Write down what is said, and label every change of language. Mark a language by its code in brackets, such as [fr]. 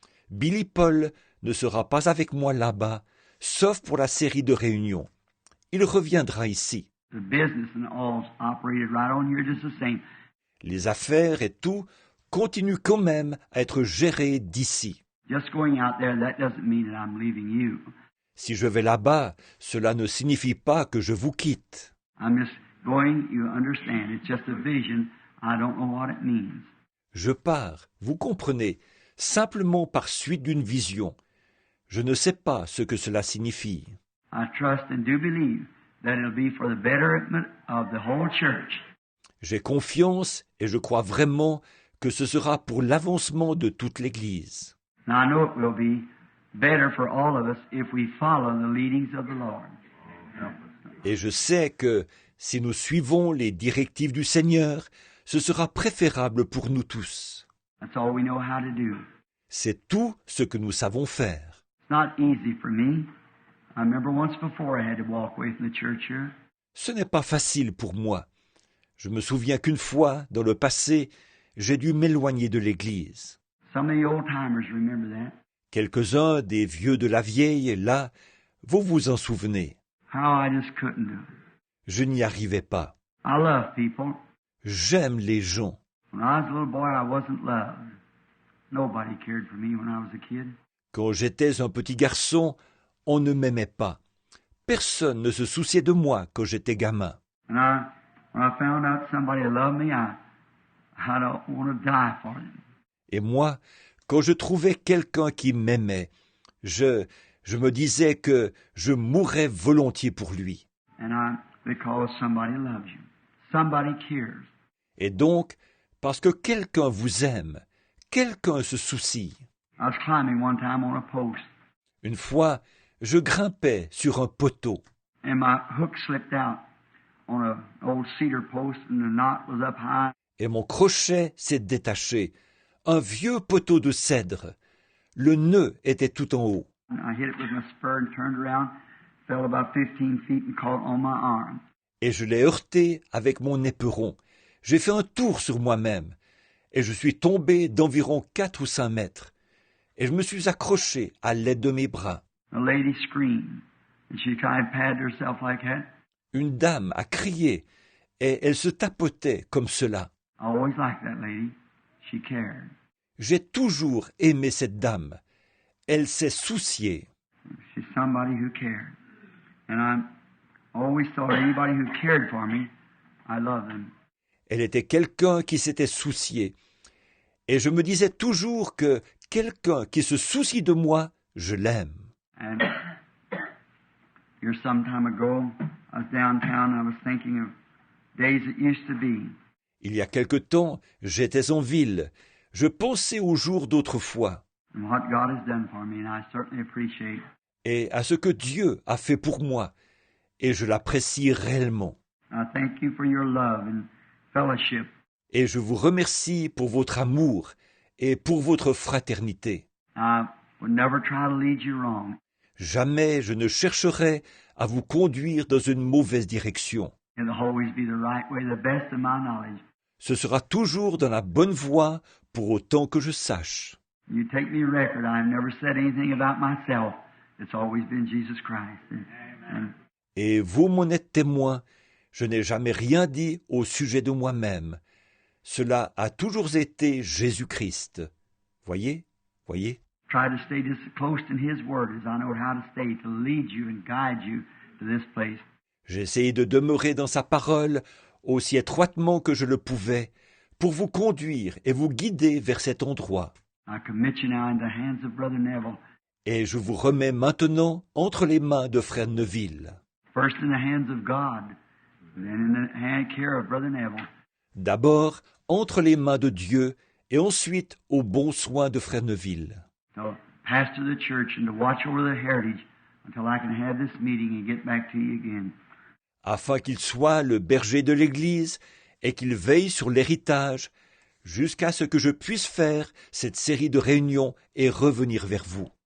[fr] Billy Paul ne sera pas avec moi là-bas, sauf pour la série de réunions. Il reviendra ici. [en] The business and all's operated right on here just the same. [fr] Les affaires et tout continuent quand même à être gérées d'ici. [en] Just going out there, that doesn't mean that I'm leaving you. [fr] Si je vais là-bas, cela ne signifie pas que je vous quitte. [en] I'm just going, you understand. It's just a vision. I don't know what it means. [fr] Je pars, vous comprenez, simplement par suite d'une vision. Je ne sais pas ce que cela signifie. [en] I trust and do believe that it'll be for the betterment of the whole church. [fr] J'ai confiance et je crois vraiment que ce sera pour l'avancement de toute l'Église. [en] Now I know it will be better for all of us if we follow the leadings of the Lord. [fr] Et je sais que si nous suivons les directives du Seigneur, ce sera préférable pour nous tous. [en] That's all we know how to do. [fr] C'est tout ce que nous savons faire. [en] It's not easy for me. I remember once before I had to walk away from the church here. [fr] Ce n'est pas facile pour moi. Je me souviens qu'une fois, dans le passé, j'ai dû m'éloigner de l'Église. [en] Some of the old-timers remember that. [fr] Quelques-uns des vieux de la vieille, là, vous vous en souvenez. [en] How I just couldn't do it. [fr] Je n'y arrivais pas. [en] I love people. [fr] J'aime les gens. [en] When I was a little boy, I wasn't loved. Nobody cared for me when I was a kid. [fr] Quand j'étais un petit garçon, on ne m'aimait pas. Personne ne se souciait de moi quand j'étais gamin. [en] And when I found out somebody loved me, I don't want to die for them. [fr] Et moi, quand je trouvais quelqu'un qui m'aimait, je me disais que je mourrais volontiers pour lui. [en] Because somebody loves you. Somebody cares. [fr] Et donc, parce que quelqu'un vous aime, quelqu'un se soucie. [en] I was climbing one time on a post, [fr] Une fois, je grimpais sur un poteau, [en] and my hook slipped out on an old cedar post, and the knot was up high. [fr] et mon crochet s'est détaché. Un vieux poteau de cèdre. Le nœud était tout en haut. [en] And I hit it with my spur and turned around, fell about 15 feet and caught on my arm. [fr] Et je l'ai heurté avec mon éperon. J'ai fait un tour sur moi-même, et je suis tombé d'environ 4 ou 5 mètres. Et je me suis accroché à l'aide de mes bras. [en] A lady screamed, and she kind of patted herself like that. [fr] Une dame a crié, et elle se tapotait comme cela. [en] I always liked that lady. She cared. [fr] J'ai toujours aimé cette dame. Elle s'est souciée. [en] She's somebody who cared. And I always thought anybody who cared for me, I love them. [fr] Elle était quelqu'un qui s'était soucié. Et je me disais toujours que quelqu'un qui se soucie de moi, je l'aime. [en] And here some time ago, I was downtown and I was thinking of days that used to be. [fr] Il y a quelque temps, j'étais en ville. Je pensais aux jours d'autrefois [en] And what God has done for me, and I certainly appreciate. [fr] et à ce que Dieu a fait pour moi. Et je l'apprécie réellement. [en] I thank you for your love and fellowship. [fr] Et je vous remercie pour votre amour et pour votre fraternité. [en] I would never try to lead you wrong. [fr] Jamais je ne chercherai à vous conduire dans une mauvaise direction. [en] It'll always be the right way, the best of my knowledge. [fr] Ce sera toujours dans la bonne voie pour autant que je sache. [en] You take me record. I've never said anything about myself. It's always been Jesus Christ. And [fr] Et vous m'en êtes témoin, je n'ai jamais rien dit au sujet de moi-même. Cela a toujours été Jésus-Christ. Voyez? [en] try to stay just as close to His Word as I know how to stay to lead you and guide you to this place. [fr] J'ai essayé de demeurer dans sa parole aussi étroitement que je le pouvais pour vous conduire et vous guider vers cet endroit. [en] I commit you now in the hands of Brother Neville. [fr] Et je vous remets maintenant entre les mains de frère Neville. [en] First in the hands of God, and then in the hand care of Brother Neville. [fr] D'abord entre les mains de Dieu et ensuite aux bons soins de frère Neville. [en] To pastor the church and to watch over the heritage until I can have this meeting and get back to you again. [fr] Afin qu'il soit le berger de l'Église et qu'il veille sur l'héritage jusqu'à ce que je puisse faire cette série de réunions et revenir vers vous.